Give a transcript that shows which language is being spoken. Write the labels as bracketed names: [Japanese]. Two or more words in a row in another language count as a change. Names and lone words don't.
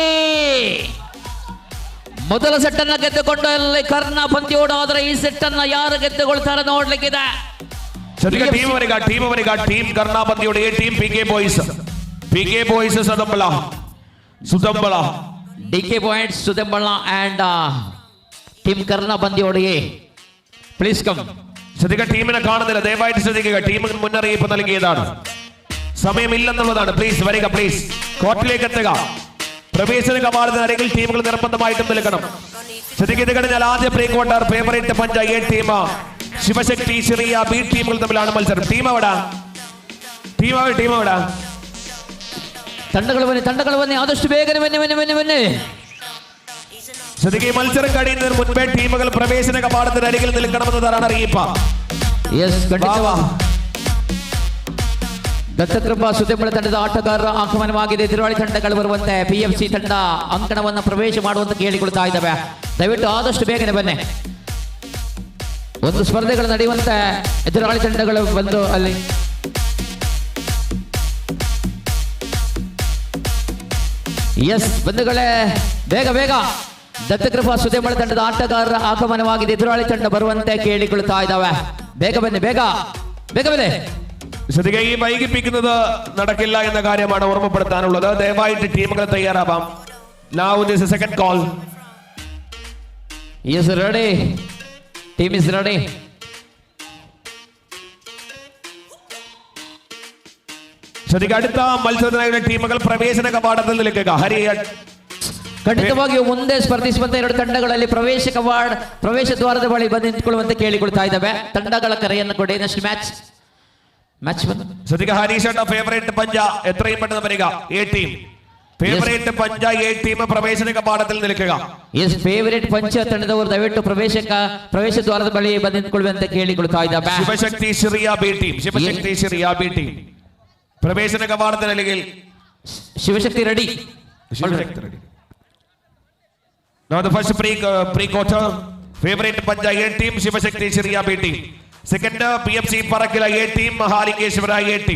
[Kannada] ಮೊದಲ ಸೆಟ್ ಅನ್ನ ಗೆದ್ದುಕೊಂಡು ಅಲ್ಲಿ ಕರ್ಣ ಪಂದ್ಯೋಡು. ಆದರೆ ಈ ಸೆಟ್ ಅನ್ನ ಯಾರು ಗೆದ್ದುಕೊಳ್ತಾರೆ ನೋಡ್ಲಿಕ್ಕಿದೆ. ಟೀಮ್ ಕರ್ಣ ಪಂದ್ಯೋಡು ಎ ಟೀಮ್ ಪಿಕೆ ಬಾಯ್ಸ್ ಸುದಂಬಳ ಡಿಕೆ ಪಾಯಿಂಟ್ ಸುದಂಬಳ ಅಂಡ್ ಟೀಮ್ ಕರ್ಣ പന്തിയോട് എ. [English] please come. [Malayalam] ശ്രദ്ധിക്കുക, ടീമിനെ കാണുന്നില്ല, ദയവായിട്ട് ശ്രദ്ധിക്കുക. ടീമിന് മുന്നറിയിപ്പ് നൽകിയതാണ്, സമയമില്ലെന്നുള്ളതാണ്. പ്ലീസ് വരിക, പ്ലീസ് കോർട്ടിലേക്ക് എത്തുക. പ്രവേശന കവാടത്തിനരികിൽ ടീമുകൾ നിർബന്ധമായിട്ടും നിൽക്കണം. ശ്രദ്ധിക്കുക, ഇത് കഴിഞ്ഞാൽ ആദ്യ പ്രീ ക്വാർട്ടർ ഫേവറേറ്റ് പഞ്ച എ ടീം ശിവശക്തി ചെറിയ ബി ടീമുകൾ തമ്മിലാണ് മത്സരം. ടീം എവിടെ? [Kannada] ತಂಡಗಳು ಬನ್ನಿ ಆದಷ್ಟು ಬೇಗನೆ ಬನ್ನಿ. [Malayalam] ശ്രദ്ധിക്കുക, മത്സരം കഴിയുന്നതിന് മുൻപേ ടീമുകൾ പ്രവേശന കവാടത്തിനരികിൽ നിൽക്കണമെന്നതാണ് അറിയിപ്പ്. [Kannada] ದತ್ತಕೃಪಾ ಸುದ್ದಿಮಳ ತಂಡದ ಆಟಗಾರರ ಆಗಮನವಾಗಿದೆ. ಎದುರಾಳಿ ತಂಡಗಳು ಬರುವಂತೆ PFC ತಂಡ ಅಂಕಣವನ್ನು ಪ್ರವೇಶ ಮಾಡುವಂತ ಕೇಳಿಕೊಳ್ತಾ ಇದ್ದಾವೆ. ದಯವಿಟ್ಟು ಆದಷ್ಟು ಬೇಗನೆ ಬನ್ನಿ. ಒಂದು ಸ್ಪರ್ಧೆಗಳು ನಡೆಯುವಂತೆ ಎದುರಾಳಿ ತಂಡಗಳು ಬಂದು ಅಲ್ಲಿ ಬಂಧುಗಳೇ ಬೇಗ ದತ್ತಕೃಪಾ ಸುದ್ದಿಮಳ ತಂಡದ ಆಟಗಾರರ ಆಗಮನವಾಗಿದೆ. ಎದುರಾಳಿ ತಂಡ ಬರುವಂತೆ ಕೇಳಿಕೊಳ್ತಾ ಇದ್ದಾವೆ. ಬೇಗ ಬನ್ನಿ. [Malayalam] ശ്രദ്ധിക്കുക, ഈ വൈകിപ്പിക്കുന്നത് നടക്കില്ല എന്ന കാര്യമാണ് ഓർമ്മപ്പെടുത്താനുള്ളത്. ദയവായിട്ട് ടീമുകൾ തയ്യാറാവാം. [English] Now this is second call. Yes, ready. Team is ready. [Malayalam] ശ്രദ്ധിക്കുക, അടുത്ത മത്സരത്തിനായുള്ള ടീമുകൾ പ്രവേശന കവാടത്തിൽ നിൽക്കുക. [Kannada] ಖಂಡಿತವಾಗಿಯೂ ಮುಂದೆ ಸ್ಪರ್ಧಿಸುವಂತ ಎರಡು ತಂಡಗಳಲ್ಲಿ ಪ್ರವೇಶ ದ್ವಾರದ ಬಳಿ ಬಂದು ನಿಂತುಕೊಳ್ಳುವಂತೆ ಕೇಳಿಕೊಳ್ತಾ ಇದ್ದಾವೆ. ತಂಡಗಳ ಕರೆಯನ್ನು ಕೊಡಿ. [English] next match [Malayalam] ശ്രദ്ധിക്കുക, ഹരീഷേട്ട ഫേവറേറ്റ് പഞ്ച എത്രയും പെട്ടെന്ന് വരിക. [Kannada] എ ടീം ಫೇವರೇಟ್ ಪಂಚ ಎ ಟೀಮ್ ಪ್ರವೇಶನ ಕವಾಡದಲ್ಲಿ ನಿಲ್ಲುക. ಎಸ್ ಫೇವರೇಟ್ ಪಂಚ ತಂಡದವರು ದಯವಿಟ್ಟು ಪ್ರವೇಶ ದ್ವಾರದ ಬಳಿ ಬಂದು ನಿಂತುಕೊಳ್ಳುವಂತೆ ಕೇಳಿಕೊಳ್ತಾ ಇದ್ದಾವೆ. ಶಿವಶಕ್ತಿ ಶ್ರೀಯ ಬಿ ಟೀಮ್ ಪ್ರವೇಶನ ಕವಾಡದಲ್ಲಿ ಶಿವಶಕ್ತಿ ರೆಡಿ. [English] Now the first pre-quarter favorite panja A team Shivashakti Shriya B team. Second PFC Parakila A team Mahalikeshwara A team.